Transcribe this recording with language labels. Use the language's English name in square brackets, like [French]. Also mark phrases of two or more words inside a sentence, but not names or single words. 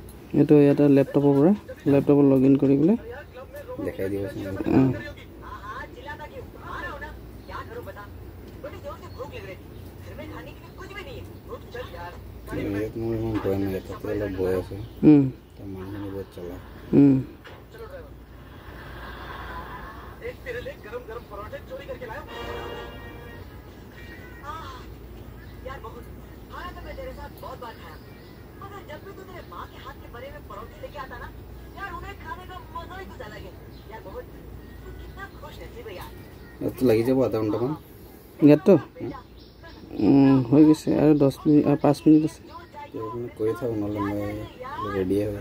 [Assamese] এইটো এটা ল্যাপটপৰ পৰা ল্যাপটপত লগইন কৰি পেলাই দেখাই দিবচোন। মোৰ ইমান ভয় নাই, তাতে অলপ ভয় আছে। তাৰ মানুহখিনি বহুত চলা। [Hindi] तेरे लिए गरम-गरम पराठे चोरी करके लाया हूं। यार बहुत खाना तो मैं तेरे साथ बहुत बार खाया, मगर जब भी तू तेरे माँ के हाथ के बने हुए पराठे लेके आता ना यार, उन्हें खाने का मजा ही कुछ अलग है यार। बहुत तू कितना खुश नसीब है यार। [Assamese] তো লাগি যাব আধা ঘণ্টামান। ইয়াততো হৈ গৈছে আৰু 10 মিনিট 5 মিনিট আছে। কৰি থাকোঁ, নহ'লে মই ৰেডিয়ে হয়।